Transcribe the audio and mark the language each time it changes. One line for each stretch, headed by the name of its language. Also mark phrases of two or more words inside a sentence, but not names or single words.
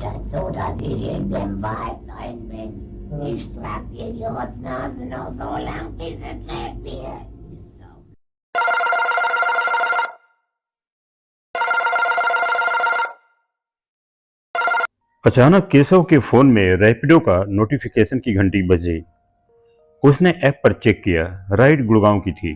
German: so dass ich in dem Wald rein bin. Ich trag dir die Rotznase noch so lang, bis es leer wird.
Hindi: अचानक केशव के फोन में रैपिडो का नोटिफिकेशन की घंटी बजी। उसने ऐप पर चेक किया, राइड गुड़गांव की थी।